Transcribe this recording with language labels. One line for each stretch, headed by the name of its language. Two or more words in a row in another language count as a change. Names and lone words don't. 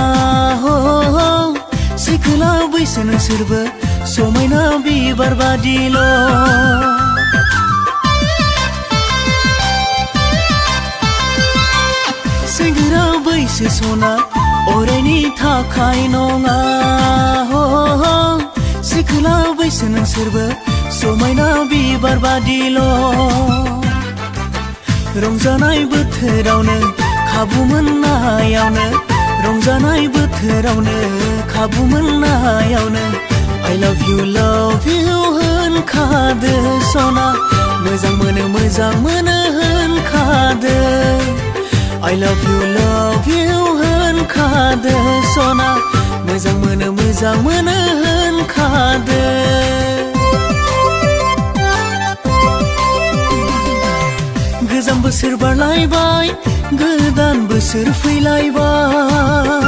Bodo: सिखोला बैसो नोंसोरबो समायना बिबार बादिल' सेंग्रा बैसो सना अरायनि थाखाय नङा सिखोला बैसो नोंसोरबो समायना बिबार बादिल' रंजानाय बोथोरावनो खाबु मोननायावनो रंजानाय बोथोरावनो खाबु मोननायावनो
English: I love you
Bodo: होनखादो सना मोजां मोनो होनखादो
English: I love you
Bodo: होनखादो सना मोजां मोनो होनखादो गोजाम बोसोर बारलायबाय गोदान बोसोर फैलायबाय